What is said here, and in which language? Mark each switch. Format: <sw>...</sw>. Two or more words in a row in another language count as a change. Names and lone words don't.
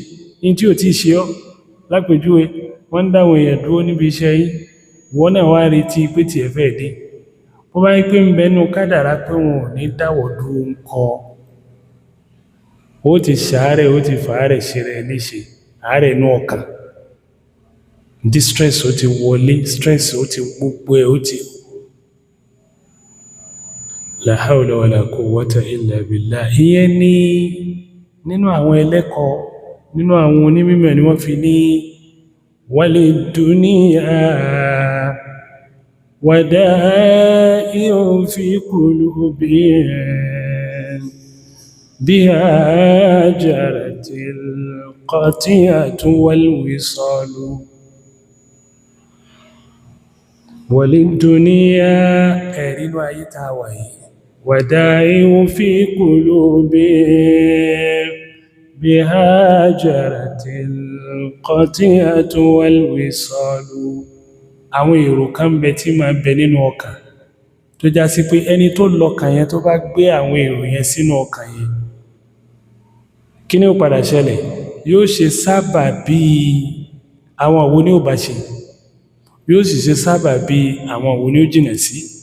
<yo>ní tí ò tí ṣe ọ́, lápèjúwe wọ́n ń dáwọn èèyàn dúró níbi iṣẹ́ yìí, wọ́n náà wá retí pé tiẹ̀ fẹ́ dé. bó bá yí pé ń bẹnu kádàrá pé wọn ò ní dáwọ̀ dúró ń kọ, ó ti ṣàárẹ̀, ó ti fàárẹ̀ ṣe rẹ̀ léṣe, àárẹ̀ inú ọkàn, distress ó ti wọlé, stress ó ti gbogbo ẹ̀ ó ti.</yo> <ar>لا حول ولا قوة إلا بالله.</ar> <yo>ìyẹn ní nínú àwọn ẹlẹ́kọ̀ọ́, nínú àwọn onímọ̀ ni wọ́n fi ní</yo> <ar>وللدنيا ودائع في قلوبهم بها جرت القطيعة والوصال وللدنيا</ar> <yo>ẹ̀rínú ayé tá a wà yìí</yo> <ar>ودائع في قلوبهم بها جرت القطيعة والوصال.</ar> <yo>àwọn èrò kan bẹ tí máa bẹ nínú ọkàn tó já sí pé ẹni tó lọ́kàn yẹn tó bá gbé àwọn èrò yẹn sínú ọkàn yẹn, kí ni ó padà ṣẹlẹ̀? yóò ṣe sábà bí àwọn wo ni ó bá ṣe, yóò sì ṣe sábà bí àwọn wo ni ó jìnà sí.</yo>